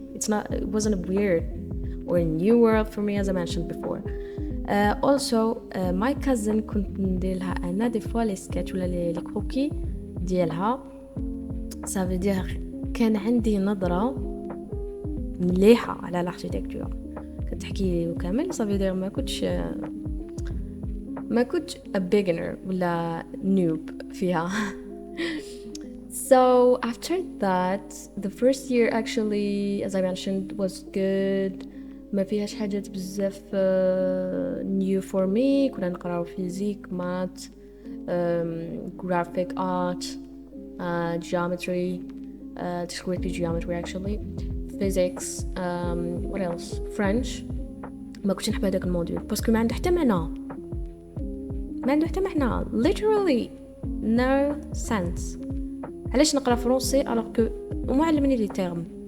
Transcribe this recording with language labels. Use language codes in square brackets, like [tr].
[en] It wasn't weird or a new world for me as I mentioned before. [ar] Also my cousin كنت ندير لها انا دي فوا لي سكيتش ولا لي كروكي ديالها، [fr] ça veut dire [ar] كان عندي نظرة مليحة على الاركيتكتور، كتحكي لي وكامل ça veut dire ما كنتش [en] a beginner [ar] ولا noob فيها. [en] So after that the first year actually as I mentioned was good. [ar] ما فيهاش حاجات بزاف [en] new for me. [ar] كنا نقراو فيزيك، مات، [en] graphic art, geometry, discrete geometry actually, physics, what else, French. [ar] ما كنتش نحب هذاك الموديول باسكو ما عنده حتى معنى [en] literally no sense. [ar] علاش نقرا فرنسي [fr] alors que [ar] وما علمني لي term.